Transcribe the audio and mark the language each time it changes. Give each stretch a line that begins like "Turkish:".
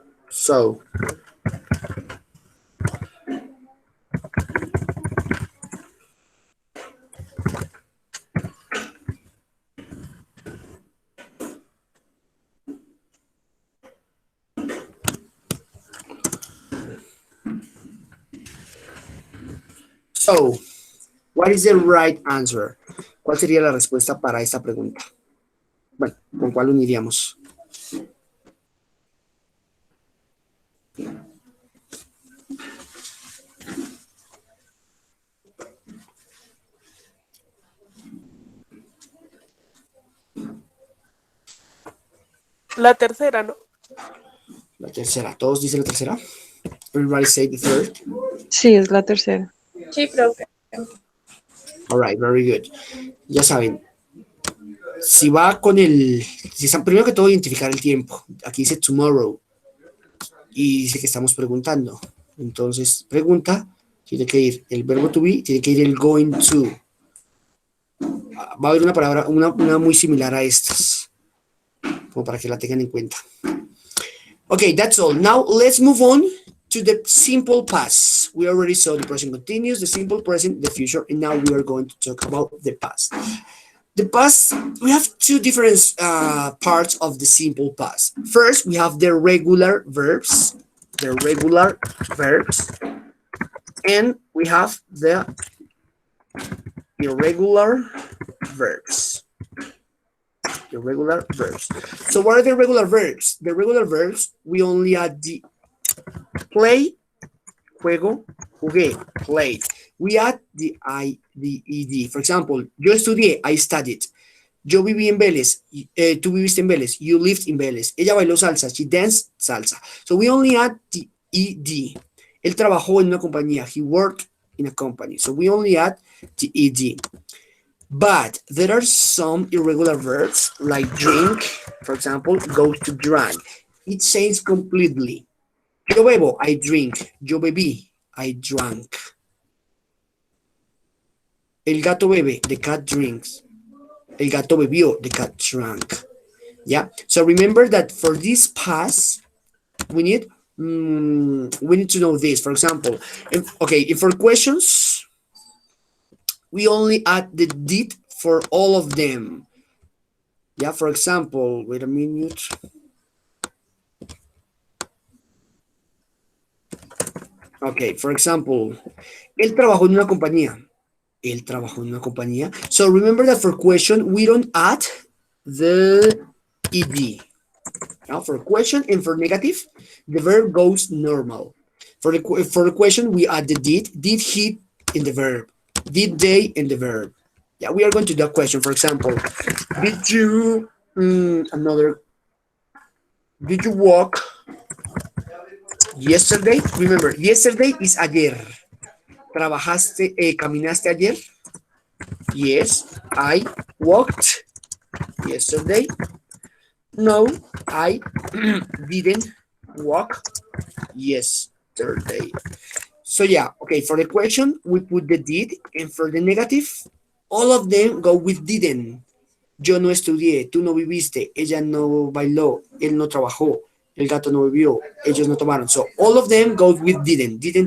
English: So, what is the right answer?
Spanish: ¿Cuál sería la respuesta para esta pregunta? Bueno, ¿con cuál uniríamos? La tercera, ¿no? La tercera. ¿Todos dicen la tercera?
English: Everybody say the third.
Spanish: Sí, es la tercera. Sí, profe.
English: All right, very good.
Spanish: Ya saben, si va con primero que todo identificar el tiempo. Aquí dice tomorrow y dice que estamos preguntando. Entonces, pregunta, tiene que ir el verbo to be, tiene que ir el going to. Va a haber una palabra, una muy similar a estas, como para que la tengan en cuenta.
English: Okay, that's all. Now, let's move on to the simple past. We already saw the present continuous, the simple present, the future, and now we are going to talk about the past. The past, we have two different parts of the simple past. First, we have the regular verbs, and we have the irregular verbs. Irregular verbs. So what are the regular verbs? The regular verbs, we only add the play, juego, jugué, played. We add the ed. For example,
Spanish: yo estudié,
English: I studied.
Spanish: Yo viví en Vélez, tú viviste en Vélez,
English: you lived in Vélez.
Spanish: Ella bailó salsa,
English: she danced salsa. So we only add the ed.
Spanish: Él trabajó en una compañía,
English: he worked in a company. So we only add the ed. But there are some irregular verbs like drink, for example, goes to drank. It changes completely.
Spanish: Yo bebo,
English: I drink.
Spanish: Yo bebí,
English: I drank.
Spanish: El gato bebe,
English: the cat drinks.
Spanish: El gato bebió,
English: the cat drank. Yeah. So remember that for this past, we need to know this. For example, if for questions, we only add the did for all of them. Yeah. For example, wait a minute. Okay.
Spanish: For example, él trabajó en una compañía. Él trabajó en una compañía.
English: So remember that for question, we don't add the ed. Now for question and for negative, the verb goes normal. For the question, we add the did he in the verb, did they in the verb. Yeah, we are going to do a question. For example, did you did you walk yesterday? Remember, yesterday is ayer.
Spanish: ¿Trabajaste, caminaste ayer?
English: Yes, I walked yesterday. No, I didn't walk yesterday. So yeah, okay, for the question, we put the did, and for the negative, all of them go with didn't.
Spanish: Yo no estudié, tú no viviste, ella no bailó, él no trabajó, el gato no bebió, ellos no tomaron.
English: So all of them go with didn't.